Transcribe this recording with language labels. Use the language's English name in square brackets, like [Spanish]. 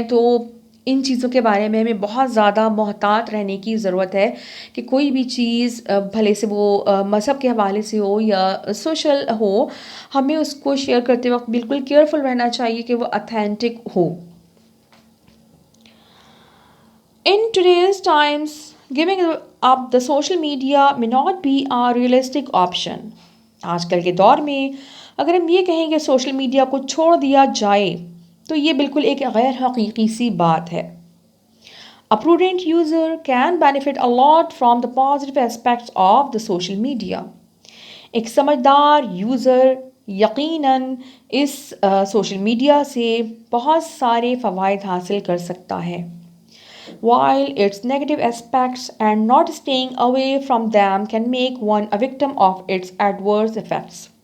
[Urdu] تو ان چیزوں کے بارے میں ہمیں بہت زیادہ محتاط رہنے کی ضرورت ہے کہ کوئی بھی چیز بھلے سے وہ مذہب کے حوالے سے ہو یا سوشل ہو، ہمیں اس کو شیئر کرتے وقت بالکل کیئرفل رہنا چاہیے کہ وہ authentic ہو. [English] In today's times, giving up the social media may not be a realistic option. [Urdu] آج کل کے دور میں اگر ہم یہ کہیں کہ سوشل میڈیا کو چھوڑ دیا جائے تو یہ بالکل ایک غیر حقیقی سی بات ہے. [English] A prudent user can benefit a lot from the positive aspects of the social media. [Urdu] ایک سمجھدار یوزر یقیناً اس سوشل میڈیا سے بہت سارے فوائد حاصل کر سکتا ہے. [English] While its negative aspects and not staying away from them can make one a victim of its adverse effects.